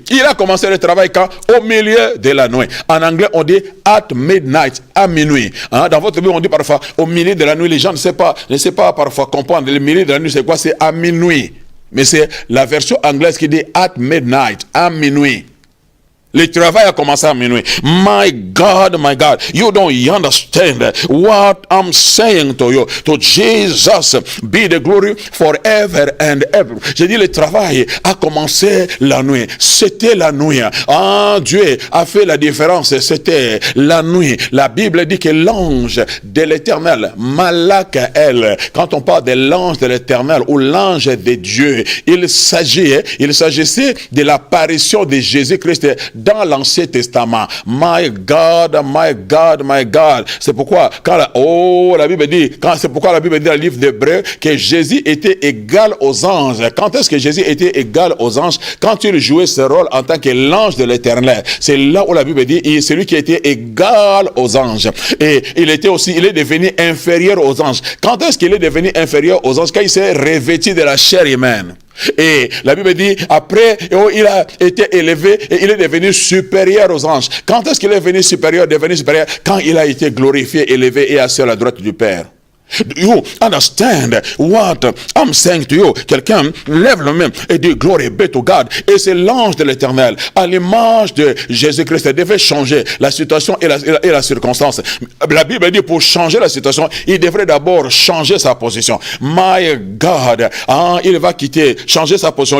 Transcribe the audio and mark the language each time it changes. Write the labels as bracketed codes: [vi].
[fr] Il a commencé le travail quand? Au milieu de la nuit. En anglais, on dit [en] at midnight, [fr] à minuit. Dans votre Bible, on dit parfois au milieu de la nuit. Les gens ne savent pas parfois comprendre. Le milieu de la nuit, c'est quoi? C'est à minuit. Mais c'est la version anglaise qui dit [en] at midnight, [fr] à minuit. Le travail a commencé à minuit. [en] My God, you don't understand what I'm saying to you. To Jesus be the glory forever and ever. [fr] J'ai dit, le travail a commencé la nuit. C'était la nuit. Ah, Dieu a fait la différence. C'était la nuit. La Bible dit que l'ange de l'Éternel, Malakael, quand on parle de l'ange de l'Éternel ou l'ange de Dieu, il s'agissait de l'apparition de Jésus-Christ dans l'Ancien Testament. [en] My God, my God, my God. [fr] C'est pourquoi la Bible dit, c'est pourquoi la Bible dit dans le livre d'Hébreux que Jésus était égal aux anges. Quand est-ce que Jésus était égal aux anges? Quand il jouait ce rôle en tant que l'ange de l'Éternel. C'est là où la Bible dit, c'est lui qui était égal aux anges. Et il est devenu inférieur aux anges. Quand est-ce qu'il est devenu inférieur aux anges? Quand il s'est revêtu de la chair humaine. Et la Bible dit, après, il a été élevé et il est devenu supérieur aux anges. Quand est-ce qu'il est devenu supérieur? Quand il a été glorifié, élevé et assis à la droite du Père. [en] Do you understand what I'm saying to you? [fr] Quelqu'un lève le main et dit [en] glory be to God. [fr] Et c'est l'ange de l'Éternel, à l'image de Jésus-Christ, devait changer la situation et la circonstance. La Bible dit pour changer la situation, il devrait d'abord changer sa position. [en] My God, [fr] il va changer sa position.